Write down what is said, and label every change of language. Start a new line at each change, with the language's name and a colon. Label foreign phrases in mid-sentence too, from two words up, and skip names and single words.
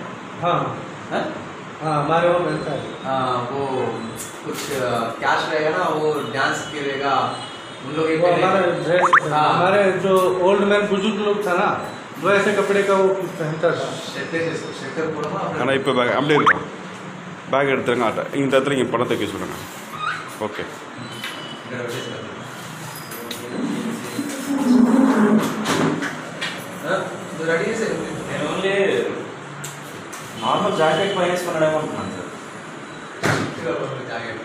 Hindi: हाँ हाँ हाँ, हमारे वो मिलता है। हाँ, वो कुछ कैश रहेगा ना, वो डांस करेगा उन लोग। वो हमारा ड्रेस, हाँ, हमारे जो
English: old man
Hindi: बुजुर्ग लोग था ना, वो ऐसे कपड़े का वो पहनता था। शेखर पूरा ना
Tamil: ஆனால் இப்போ பேக் அப்படியே இருக்கும், பேக் எடுத்துருங்க। ஆட்டா இந்த இடத்துல இங்கே பணத்தை வைக்க சொல்லுங்கள்। ஓகே,
Telugu: రెడీ సార్। నేను
English: only normal jacket
Telugu: వేసుకున్నాడు అనుకుంటున్నాను సార్। జాకెట్